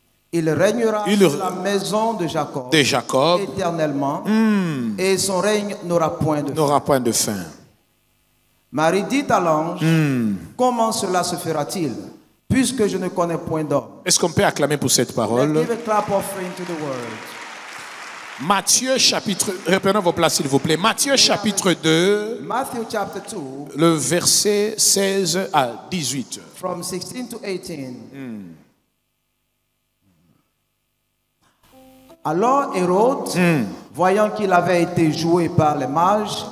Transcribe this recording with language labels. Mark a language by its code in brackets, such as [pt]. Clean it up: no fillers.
[fr] Il régnera Il sur la maison de Jacob De Jacob, éternellement, et son règne n'aura point de fin. n'aura point de fin. Marie dit à l'ange, comment cela se fera-t-il, puisque je ne connais point d'homme? Est-ce qu'on peut acclamer pour cette [en] Let's [fr] parole? [en] give a clap offering to the word. [fr] Matthieu chapitre, reprenons vos places s'il vous plaît. Matthieu chapitre 2, [en] Matthew chapter 2, [fr] le verset 16 à 18. [en] from 16 to 18. [fr] Alors Hérode, voyant qu'il avait été joué par les mages,